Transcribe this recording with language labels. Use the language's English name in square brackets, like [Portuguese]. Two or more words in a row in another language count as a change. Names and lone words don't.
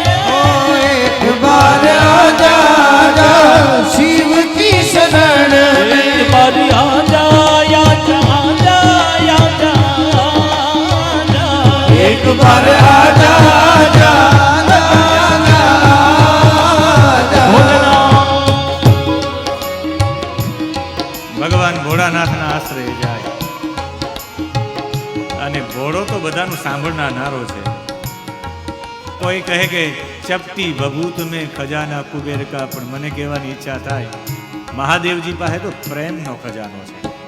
[Hindi] ओ एक बार आजा आजा, शिव की शरण में. एक बार आजा आजा आजा आजा, एक बार आजा आजा आजा. [Gujarati] ભગવાન ભોળાનાથના આશ્રય જાય, અને ભોળો તો બધાનું સાંભળનારો છે. કોઈ કહે કે [Hindi] चपटी भभूत में खजाना कुबेर का, [Gujarati] પણ મને કહેવાની ઈચ્છા થાય મહાદેવજી પાસે તો પ્રેમનો ખજાનો છે.